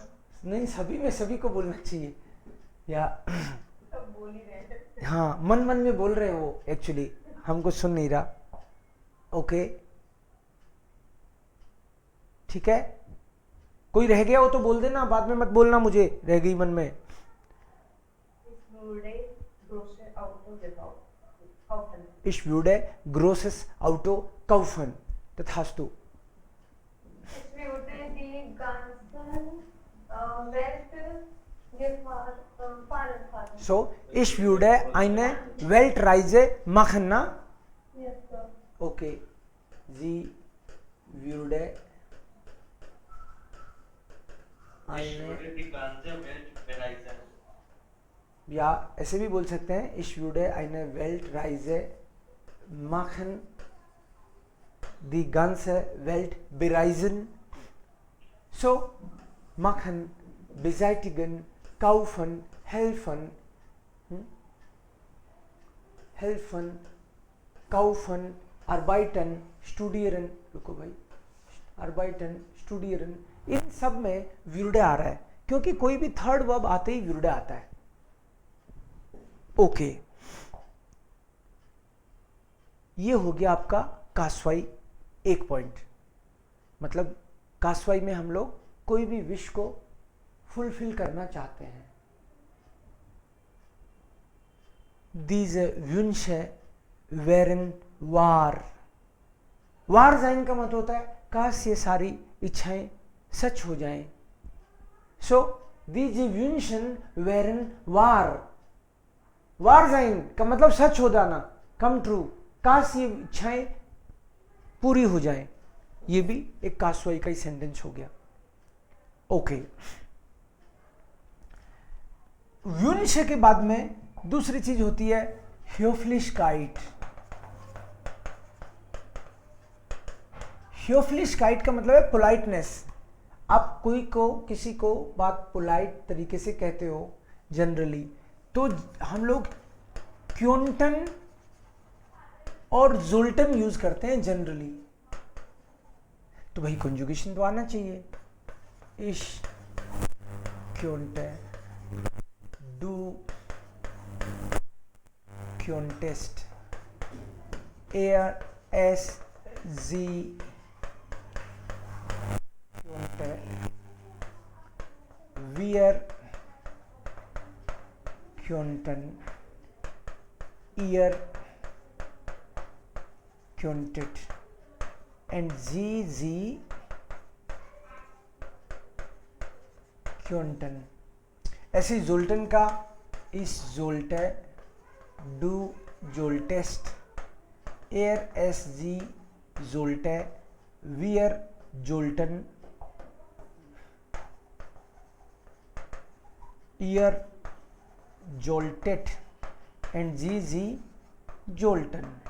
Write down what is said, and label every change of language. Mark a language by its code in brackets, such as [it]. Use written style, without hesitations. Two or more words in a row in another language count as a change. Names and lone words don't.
[hi] नहीं, सभी में सभी को बोलना चाहिए या सब बोल ही रहे हैं. हाँ, मन मन में बोल रहे हो एक्चुअली, हमको सुन नहीं रहा. ओके, ठीक है. कोई रह गया हो तो बोल देना, बाद में मत बोलना मुझे रह गई मन में. [de] Ich würde großes Auto kaufen. [hi] तथास्तु. [de] Ich würde die ganzen Welt fahren. So, ich würde eine Weltreise machen, na? [en] Yes, sir. [de] Okay. Sie würde Ich eine, würde die ganze Welt bereisen. [hi] या ऐसे भी बोल सकते हैं, [de] ich würde eine Weltreise machen, die ganze Welt bereisen. So, machen, beseitigen, kaufen, helfen, helfen, kaufen, arbeiten, studieren. [hi] रुको भाई, [de] arbeiten, studieren. [hi] इन सब में würde आ रहा है, क्योंकि कोई भी थर्ड वर्ब आते ही würde आता है. ओके, ये हो गया आपका कासवाई 1 पॉइंट. मतलब कासवाई में हम लोग कोई भी विश को फुलफिल करना चाहते हैं. [de] Diese Wünsche wären wahr. wahr sein [hi] का मतलब होता है काश ये सारी इच्छाएं सच हो जाएं. [de] So diese Wünschen wären wahr. wahr sein [hi] का मतलब सच हो जाना, [en] come true. [hi] काश ये इच्छाएं पूरी हो जाएं. ये भी एक कासवाई का ही सेंटेंस हो गया. ओके, वुंश के बाद में दूसरी चीज होती है ह्योफ्लिशकाइट. ह्योफ्लिशकाइट का मतलब है पोलाइटनेस. आप कोई को किसी को बात पोलाइट तरीके से कहते हो जनरली, तो हम लोग क्योंटन और जोल्टन यूज करते हैं जनरली. तो भाई कंजुगेशन तो आना चाहिए. [de] Ich könnte, du könntest, es, sie könnte, wir könnten, ihr könntet, and sie क्योंटन. ऐसे जोल्टन का ich sollte, du solltest, es sie sollte, wir sollten, ihr solltet, and sie sollten.